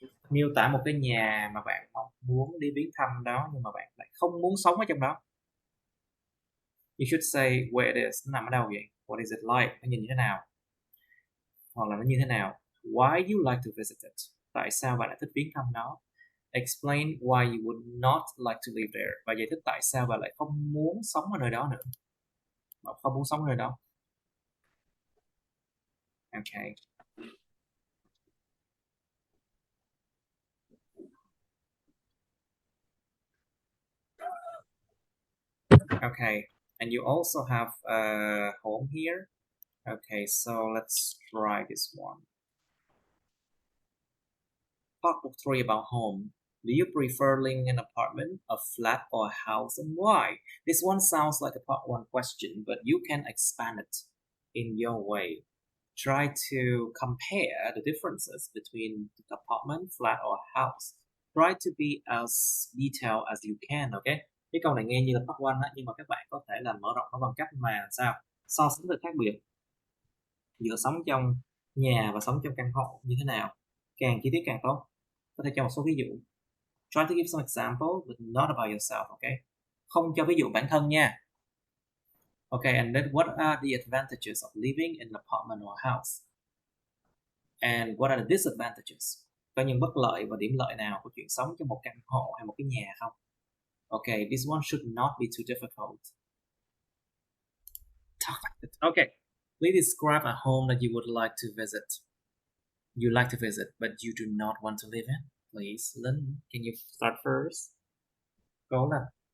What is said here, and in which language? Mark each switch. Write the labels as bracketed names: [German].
[Vietnamese] Miêu tả một cái nhà mà bạn mong muốn đi viếng thăm đó nhưng mà bạn lại không muốn sống ở trong đó. [English] You should say where it is. [Vietnamese] Nó nằm ở đâu vậy? [English] What is it like? [Vietnamese] Nó nhìn như thế nào? Hoặc là nó như thế nào? [English] Why you like to visit it? [Vietnamese] Tại sao bạn lại thích viếng thăm nó? [English] Explain why you would not like to live there. [Vietnamese] Và giải thích tại sao bạn lại không muốn sống ở nơi đó nữa. Bạn không muốn sống ở nơi đó. [English] Okay. Okay, and you also have a home here. Okay, so let's try this one. Part 3 about home. Do you prefer living in an apartment, a flat, or a house, and why? This one sounds like a part 1 question, but you can expand it in your way. Try to compare the differences between the apartment, flat, or house. Try to be as detailed as you can, okay? [Vietnamese] Cái câu này nghe như là part 1 á, nhưng mà các bạn có thể là mở rộng nó bằng cách mà sao? So sánh sự khác biệt giữa sống trong nhà và sống trong căn hộ như thế nào. Càng chi tiết càng tốt. Có thể cho một số ví dụ. [English] Try to give some example, but not about yourself, okay? [Vietnamese] Không cho ví dụ bản thân nha. [English] Okay, and then what are the advantages of living in an apartment or house? And what are the disadvantages? [Vietnamese] Có những bất lợi và điểm lợi nào của chuyện sống trong một căn hộ hay một cái nhà không? [English] Okay, this one should not be too difficult. talk like this. Okay. Please describe a home that you would like to visit. You like to visit, but you do not want to live in. Please, Lynn, can you start first? Go on.